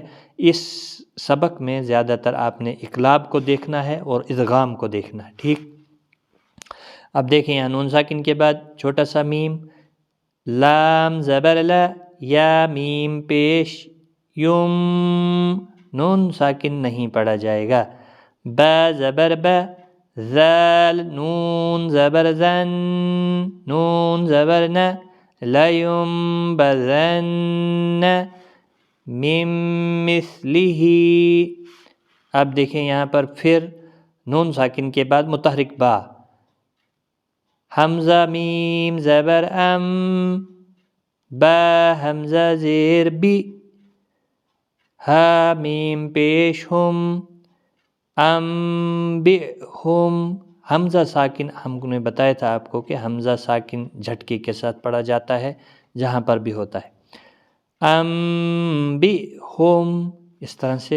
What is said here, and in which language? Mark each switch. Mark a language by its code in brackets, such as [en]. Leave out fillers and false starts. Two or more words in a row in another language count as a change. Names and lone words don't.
[ur] اس سبق میں زیادہ تر آپ نے اقلاب کو دیکھنا ہے اور ادغام کو دیکھنا ہے، ٹھیک۔ اب دیکھیں یہاں نون ساکن کے بعد چھوٹا سا میم، لام زبر لا، یا میم پیش یم، نون ساکن نہیں پڑھا جائے گا، با زبر با، ذال نون زبر زن، نون زبر ن، [ar] لَيُنبَذَنَّ مِن مِثْلِهِ۔ [ur] اب دیکھیں یہاں پر پھر نون ساکن کے بعد متحرک با، حمزہ میم زبر ام، با حمزہ زیر بی، ہا میم پیش ہم، انبئہم، حمزہ ساکن ہم نے بتایا تھا آپ کو کہ حمزہ ساکن جھٹکے کے ساتھ پڑھا جاتا ہے، جہاں پر بھی ہوتا ہے، انبئہم، اس طرح سے۔